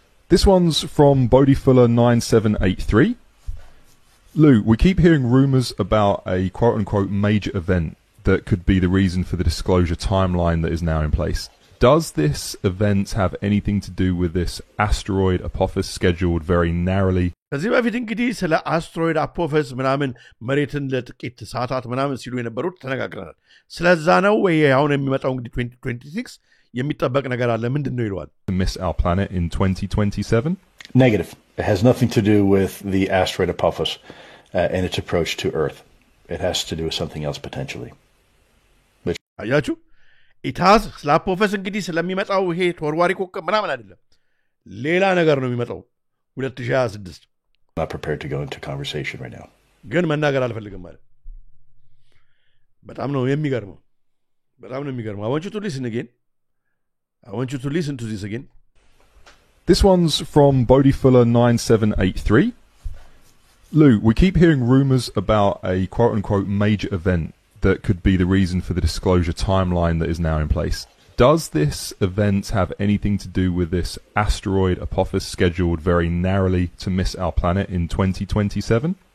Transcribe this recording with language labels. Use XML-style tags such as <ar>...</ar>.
<en>This one's from Bodhifuller 9783. Lou, we keep hearing rumours about a quote-unquote major event that could be the reason for the disclosure timeline that is now in place. Does this event have anything to do with this asteroid Apophis scheduled very narrowly?</en> <am>ከዚህ በፊት እንግዲህ ስለ አስትሮይድ አፖፈስ ምናምን መሬትን ለጥቂት ሰዓታት ምናምን ሲሉ የነበሩት ተነጋግረናል ስለዛ ነው ወይ አሁን የሚመጣው እንግዲህ 2026 የሚጠበቅ ነገር አለ ምንድነው ይሏል</am> <en>To miss our planet in 2027? Negative. It has nothing to do with the asteroid Apophis and its approach to Earth. It has to do with something else potentially.</en> <am>አያችሁ ኢታስ ስለ አፖፈስ እንግዲህ ስለሚመጣው ይሄ ተወርዋሪ ኮከብ ምናምን አይደለም ሌላ ነገር ነው የሚመጣው 2026</am> <en>Not prepared to go into conversation right now.</en> <am>ግን መናገር አልፈልግም ማለት በጣም ነው የሚገርመው</am> <en>I want you to listen again. I want you to listen to this again. This one's from Bodhifuller 9783. Lou, we keep hearing rumours about a quote-unquote major event that could be the reason for the disclosure timeline that is now in place. Does this event have anything to do with this asteroid Apophis scheduled very narrowly to miss our planet in 2027?</en>